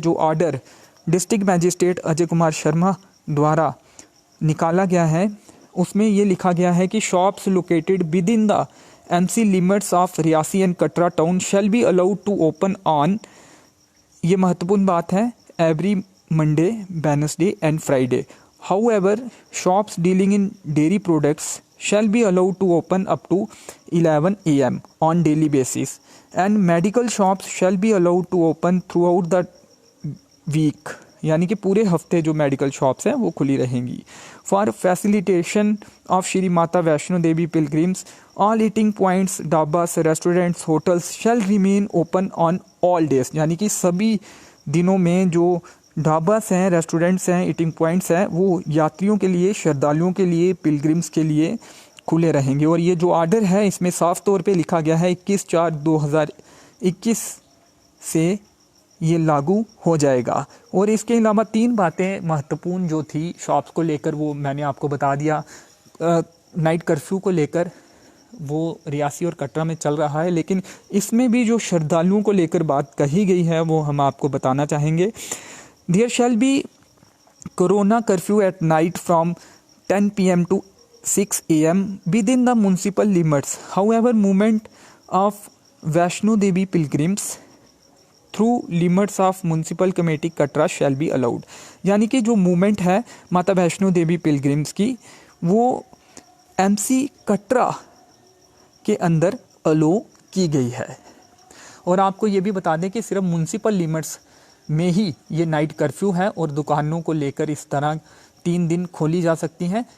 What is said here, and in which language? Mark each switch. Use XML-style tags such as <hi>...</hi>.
<hi>जो order district magistrate Ajay Kumar Sharma द्वारा निकाला गया है उसमें ये लिखा गया है कि</hi> <en>shops located within the MC limits of Reasi and Katra town shall be allowed to open on,</en> <hi>ये महत्वपूर्ण बात है,</hi> <en>Every Monday, Wednesday and Friday. However, shops dealing in dairy products shall be allowed to open up to 11 AM on daily basis, and medical shops shall be allowed to open throughout the week,</en> <hi>यानी कि पूरे हफ्ते जो medical shops हैं वो खुली रहेंगी।</hi> <en>for facilitation of Shri Mata Vaishno Devi pilgrims all eating points, dhabas, restaurants, hotels shall remain open on all days,</en> <hi>यानी कि सभी दिनों में जो ढाबास हैं, रेस्टोरेंट्स हैं, ईटिंग पॉइंट्स हैं, वो यात्रियों के लिए, श्रद्धालुओं के लिए, पिलग्रिम्स के लिए खुले रहेंगे। और ये जो ऑर्डर है इसमें साफ तौर पे लिखा गया है 21/4/2021 से ये लागू हो जाएगा। और इसके अलावा 3 बातें महत्वपूर्ण जो थी शॉप्स को लेकर वो मैंने आपको बता दिया। नाइट कर्फ्यू को लेकर वो रियासी और कटरा में चल रहा है, लेकिन इसमें भी जो श्रद्धालुओं को लेकर बात कही गई है वो हम आपको बताना चाहेंगे।</hi> <en>There shall be corona curfew at night from 10 PM to 6 AM within the municipal limits. However, movement of Vaishno Devi pilgrims through limits of municipal committee Katra shall be allowed.</en> <hi>यानी कि जो मूवमेंट है माता Vaishno Devi pilgrims की वो MC Katra के अंदर अलो की गई है। और आपको ये भी बता दें कि सिर्फ म्यूनसिपल लिमिट्स में ही ये नाइट कर्फ्यू है और दुकानों को लेकर इस तरह 3 दिन खोली जा सकती हैं।</hi>